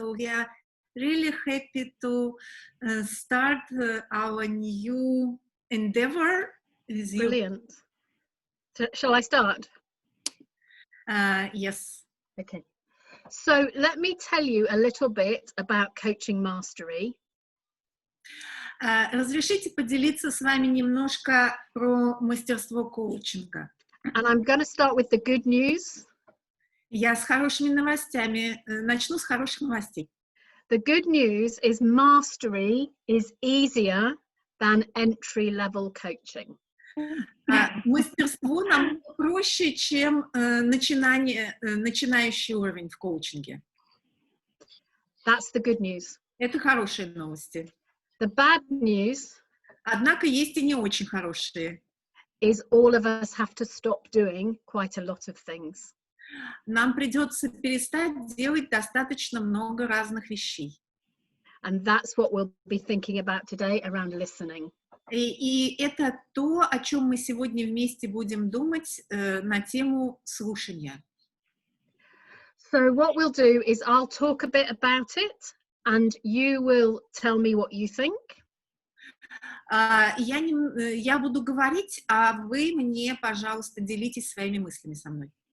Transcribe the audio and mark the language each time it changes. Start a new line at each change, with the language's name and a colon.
English: So we are really happy to start our new endeavor. Brilliant. So, shall I start? Yes. Okay. So let me tell you a little bit about coaching mastery.
Russian: Разрешите поделиться с вами немножко про мастерство коучинга.
English: And I'm going to start with the good news.
Russian: Я с хорошими новостями. Начну с хороших новостей.
English: The good news is mastery is easier than entry-level coaching.
Russian: Мастерство намного проще, чем начинающий уровень в коучинге.
English: That's the good news.
Russian: Это хорошие новости.
English: The bad news
Russian: Однако есть и не очень хорошие.
English: is all of us have to stop doing quite a lot of things.
Russian: Нам придется перестать делать достаточно много разных вещей.
English: And that's what we'll be thinking about today around listening.
Russian: И это то, о чем мы сегодня вместе будем думать на тему слушания.
English: So what we'll do is I'll talk a bit about it and you will tell me what you think.
Russian: Я буду говорить, а вы мне, пожалуйста, делитесь своими мыслями со мной.